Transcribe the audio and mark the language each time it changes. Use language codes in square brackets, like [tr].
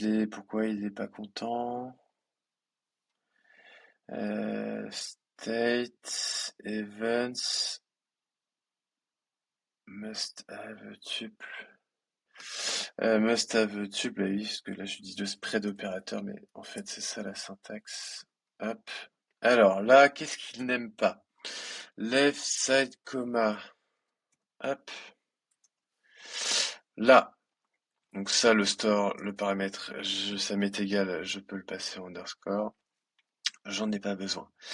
[fr] Pourquoi il n'est pas content? [en] State events must have a tuple. Must have a tuple, [fr] bah oui, parce que là je dis de spread opérateur, mais en fait c'est ça la syntaxe. Hop. Alors là, qu'est-ce qu'il n'aime pas? [en] Left side comma. [fr] Hop. Là. Donc ça, le store, le paramètre, ça m'est égal, je peux le passer en underscore. J'en ai pas besoin.